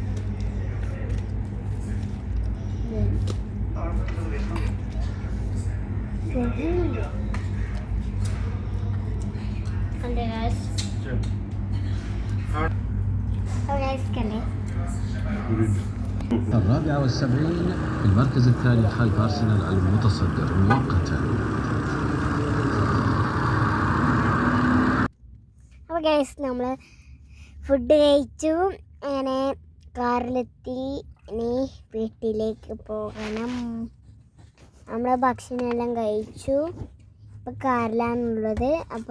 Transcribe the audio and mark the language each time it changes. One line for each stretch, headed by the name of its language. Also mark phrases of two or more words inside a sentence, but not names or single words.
Malayalam: കണ്ടേ ഗൈസ്. അപ്പോൾ ഗൈസ് കണ്ടേ.
Arabic: 74 في المركز الثاني خلف أرسنال المتصدر مؤقتا.
Malayalam: അപ്പോൾ ഗൈസ് നമ്മൾ ഫുഡ് കഴിച്ചു, അങ്ങനെ കാറിലെത്തി. ഇനി വീട്ടിലേക്ക് പോകണം. നമ്മൾ ഭക്ഷണമെല്ലാം കഴിച്ചു, ഇപ്പം കാറിലാണുള്ളത്.